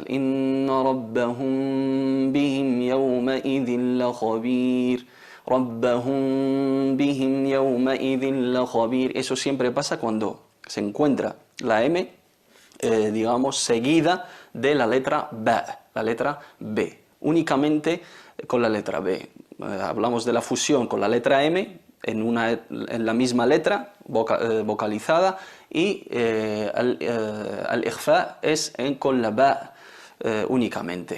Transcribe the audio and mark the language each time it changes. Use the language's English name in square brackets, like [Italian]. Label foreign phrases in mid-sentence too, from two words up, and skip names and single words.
[Arabic] إن ربهم بهم يومئذ لخبير. ربهم بهم يومئذ لخبير. [Spanish] Eso siempre pasa cuando se encuentra la M, digamos, seguida de la letra B, únicamente con la letra B. Hablamos de la fusión con la letra M en la misma letra vocalizada, y al-ikhfa es con la ba únicamente.